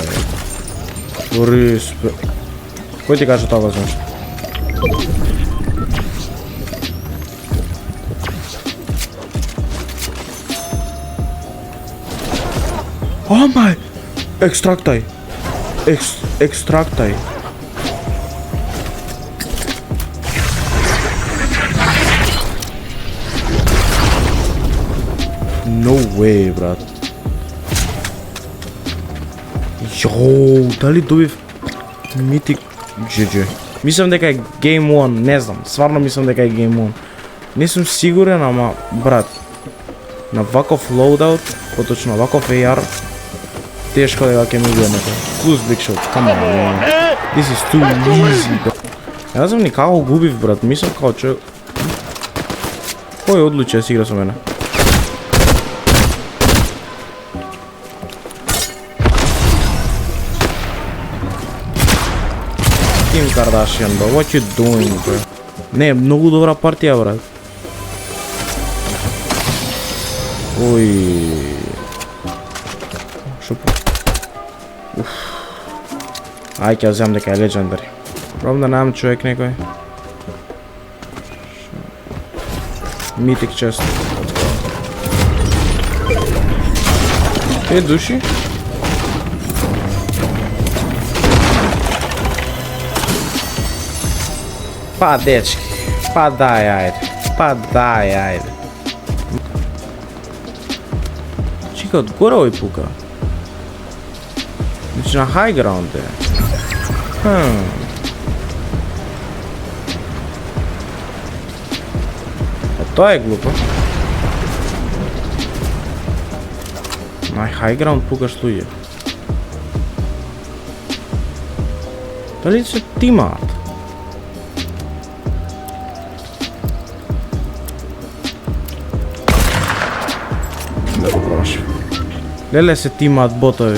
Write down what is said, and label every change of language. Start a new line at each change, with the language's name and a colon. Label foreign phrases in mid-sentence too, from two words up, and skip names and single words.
Macedonian: Респект. Кој ти кажа тоа, знаеш? Омај! Екстрактај! Екстрактај!
English: No way,
Macedonian: брат. Јоу, дали добив митик GG? Мислам дека е Game 1, не знам, сварно мислам дека е Game 1. Не сум сигурен, ама брат, на ваков loadout, поточно ваков AR, тешко дека ќе ми биде некој.
English: Close big shot, come on, man. This is too easy, bro.
Macedonian: Не знам ни како губив, брат, мислам како човек. Кој одлучи да си игра со мене?
English: Kim Kardashian, bro, what you doing, bro?
Macedonian: Не, многу добра партија, брат. Уј. Шо? Ај ќе земам дека е легендари. Пробам да најам човек некој.
English: Mythic chest.
Macedonian: Е души? Па дечки, па дај ајде. Чека, одгоре овој пука. Значи на
English: high ground
Macedonian: е. Тоа е глупо. На
English: high ground
Macedonian: пукаш луѓе. Дали се тимаат? Да го промашив. Леле се тимаат ботови.